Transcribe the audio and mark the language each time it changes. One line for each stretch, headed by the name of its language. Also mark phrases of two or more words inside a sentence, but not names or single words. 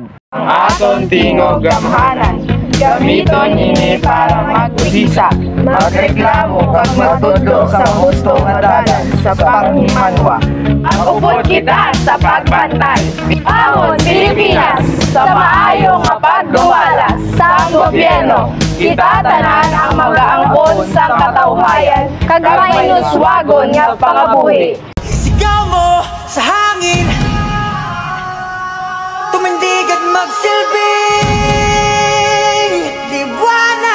Hiligaynon: Ang aton tingog gamhanan, gamiton ini para magbusisa, magreklamo kag matudlo sa husto nga dalan sa panghimanwa. Ang upod kita sa pagbantay, amon Pilipinas sa maayo nga pagduwala sa gobyerno. Kita tanan ang mag-aangkon sa katawhayan kag mainuswagon nga pangabuhi.
Filipino: Sigaw mo sa hangin. Tumindig at magsilbing liwanag.